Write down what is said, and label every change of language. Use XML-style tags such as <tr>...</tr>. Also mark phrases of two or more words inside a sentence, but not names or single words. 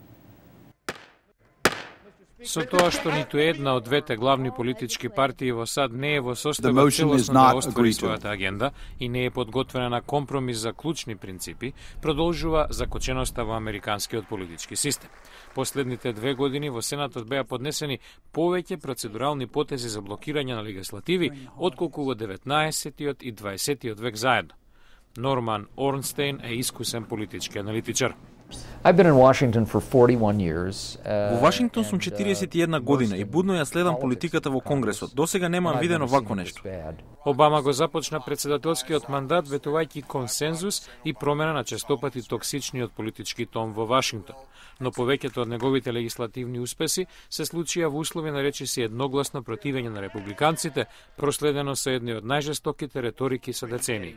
<mk>Со тоа што ниту една од двете главни политички партии во САД не е во состојба целосно да оствари својата агенда и не е подготвена на компромис за клучни принципи, продолжува закоченоста во американскиот политички систем. Последните 2 години во Сенатот беа поднесени повеќе процедурални потези за блокирање на легислативи отколку во 19-тиот и 20-тиот век заедно. Норман Орнстейн е искусен политички аналитичар.</mk> <en>I've been in Washington for 41 years.</en> <mk>Во Вашингтон сум 41 година и будно ја следам политиката во Конгресот. Досега немам видено вакво нешто. Обама го започна председателскиот мандат ветувајќи консензус и промена на честопати токсичниот политички тон во Вашингтон. Но повеќето од неговите легислативни успеси се случија во услови на речиси едногласно противење на републиканците, проследено со едни од најжестоките реторики со децении.</mk>